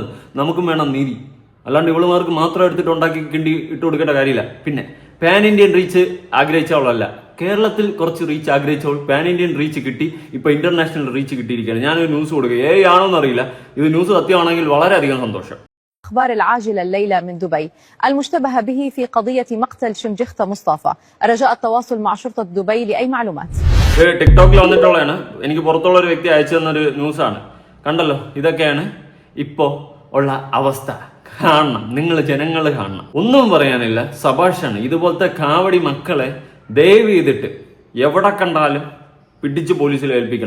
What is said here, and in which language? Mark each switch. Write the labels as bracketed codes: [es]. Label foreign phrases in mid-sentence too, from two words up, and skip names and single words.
[ml] നമുക്കും വേണം നീതി. അല്ലാണ്ട് ഇവളുമാർക്ക് മാത്രം എടുത്തിട്ട് ഉണ്ടാക്കി കിണ്ടി ഇട്ട് കൊടുക്കേണ്ട കാര്യമില്ല. പിന്നെ [en] pan Indian reach [ml] ആഗ്രഹിച്ചവളല്ല, കേരളത്തിൽ കുറച്ച് റീച്ച് ആഗ്രഹിച്ചവൾ [en] pan Indian reach [ml] കിട്ടി. ഇപ്പൊ [en] international reach [ml] കിട്ടിയിരിക്കുകയാണ്. ഞാനൊരു ന്യൂസ് കൊടുക്കുക, ആണോന്ന് അറിയില്ല. ഇത് ന്യൂസ് സത്യമാണെങ്കിൽ വളരെയധികം സന്തോഷം. [ar] أخبار العاجلة الليلة من دبي المشتبه به في قضية مقتل شمجخة مصطفى رجاء التواصل مع شرطة دبي لأي معلومات. [ml] ടിക്ടോക്കിൽ വന്നിട്ടുള്ളതാണ്. എനിക്ക് പുറത്തുള്ള ഒരു വ്യക്തി അയച്ചു തന്നൊരു ന്യൂസാണ്. കണ്ടല്ലോ, ഇതൊക്കെയാണ് ഇപ്പോ ഉള്ള അവസ്ഥ. കാണണം, നിങ്ങൾ ജനങ്ങൾ കാണണം. ഒന്നും പറയാനില്ല, സഭാഷാണ്. ഇതുപോലത്തെ കാവടി മക്കളെ ദയവ് ചെയ്തിട്ട് എവിടെ കണ്ടാലും പിടിച്ച് പോലീസിൽ ഏൽപ്പിക്കണം.